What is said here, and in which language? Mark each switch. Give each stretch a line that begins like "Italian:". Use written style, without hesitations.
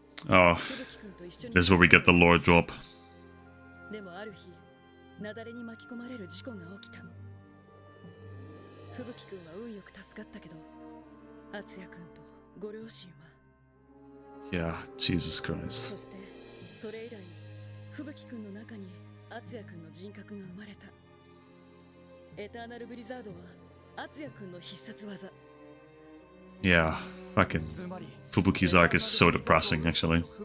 English: Oh, this is where we get the lore drop.
Japanese: でもある日、雪崩に巻き込まれる事故が起きた。吹雪くんは運よく助かったけど、敦也くんとご両親は。
English: Yeah, Jesus Christ.
Japanese: そして、それ以来、吹雪くんの中に敦也くんの人格が生まれた。エターナルブリザードは敦也くんの必殺技。
English: Yeah, fucking Fubuki's arc is so depressing, actually.